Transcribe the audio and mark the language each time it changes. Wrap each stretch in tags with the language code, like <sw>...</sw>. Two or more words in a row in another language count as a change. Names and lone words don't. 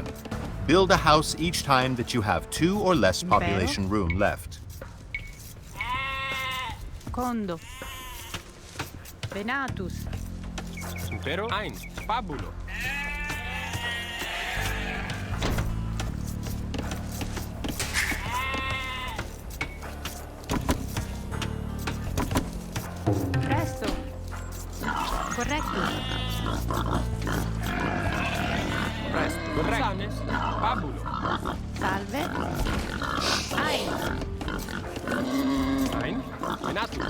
<en>Build a house each time that you have 2 or less population room left. Condo. Venatus. Impero. Ein. Fabulo. Presto. Corretto. Presto. Corretto. Fabulo. Salve. Ein. Ein. Venatus.</en>